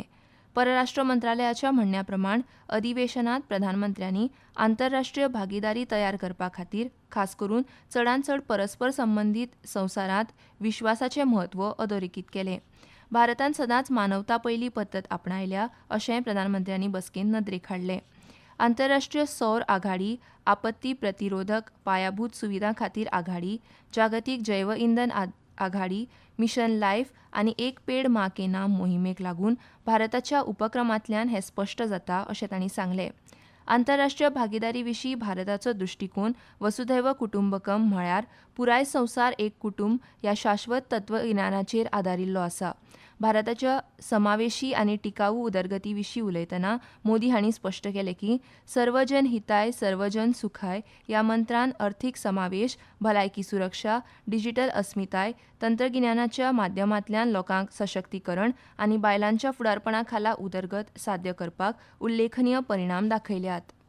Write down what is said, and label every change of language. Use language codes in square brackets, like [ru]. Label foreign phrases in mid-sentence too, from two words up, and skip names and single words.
[kok] परराष्ट्र मंत्रालयाच्या म्हणण्या प्रमाण अधिवेशनांत प्रधानमंत्र्यांनी आंतरराष्ट्रीय भागीदारी तयार करपा खातीर खास करून चडांत चड परस्पर संबंदीत संवसारांत विश्वासाचें म्हत्व अधोरेखीत केलें. भारतान सदांच मानवता पयली पद्दत आपणायल्या अशें प्रधानमंत्र्यांनी बसकेंत नदरेक हाडलें. आंतरराष्ट्रीय सौर आघाडी, आपत्ती प्रतिरोधक पायाभूत सुविधां खातीर आघाडी, जागतीक जैव इंधन आघाडी, मिशन लायफ आनी एक पेड माँ के नाम मोहिमेक लागून भारताच्या उपक्रमांतल्यान हें स्पश्ट जाता अशें तांणी सांगलें. आंतरराष्ट्रीय भागीदारी विशीं भारताचो दृश्टिकोन [sa] वसुधैव कुटुंबकम [kok] म्हळ्यार पुराय संवसार एक कुटुंब ह्या शाश्वत तत्वगिन्यानाचेर आदारिल्लो आसा. भारताच्या समावेशी आनी टिकाऊ उदरगती विशीं उलयतना मोदी हांणी स्पश्ट केलें की [sa] सर्वजन हिताय सर्वजन सुखाय [kok] ह्या मंत्रान अर्थीक समावेश, भलायकी सुरक्षा, डिजिटल अस्मिताय, तंत्रगिन्यानाच्या माध्यमांतल्यान लोकांक सशक्तीकरण आनी बायलांच्या फुडारपणा खाला उदरगत साध्य करपाक उल्लेखनीय परिणाम दाखयल्यात.